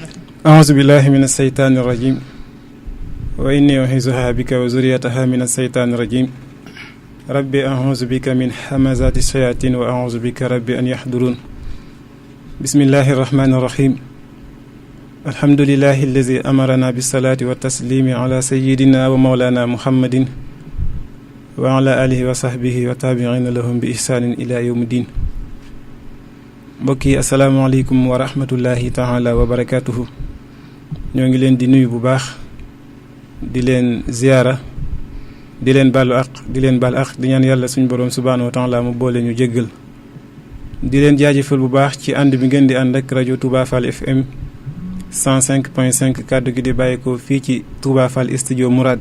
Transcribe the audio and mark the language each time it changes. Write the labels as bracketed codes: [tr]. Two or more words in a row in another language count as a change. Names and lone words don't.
[ar] أعوذ بالله من الشيطان الرجيم وإني أعيذها بك وذريتها من الشيطان الرجيم ربي أعوذ بك من همزات الشياطين وأعوذ بك ربي أن يحضرون. بسم الله الرحمن الرحيم. الحمد لله الذي أمرنا بالصلاة والتسليم على سيدنا ومولانا محمد وعلى آله وصحبه وتابعين لهم بإحسان إلى يوم الدين. mbokki السلام عليكم ورحمة الله تعالى وبركاته. [wo] ñoo ngi leen di nuyu bu baax di leen ziyaara di leen baalu àq di leen baal àq di ñaan yàlla suñu boroom [ar] سبحانه وتعالى [wo] mu boole ñu jéggal. di leen jaajëfal bu baax ci ànd bi ngeen di ànd ak rajo Touba Fall FM 105.5 kàddu gi di bàyyeekoo fii ci Touba Fall studio Mourad.